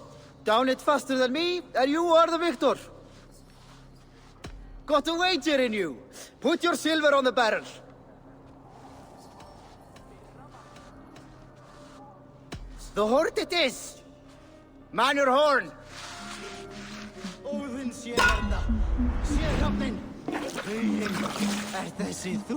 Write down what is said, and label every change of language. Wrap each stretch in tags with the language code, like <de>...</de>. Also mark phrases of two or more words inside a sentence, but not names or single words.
<en>Down it faster than me, and you are the victor! Got a wager in you! Put your silver on the barrel! The horde it is! Man your horn!</en> <is>Óðinn sé hérna! Sé hrafnin! Huginn, er þessi þú?</is>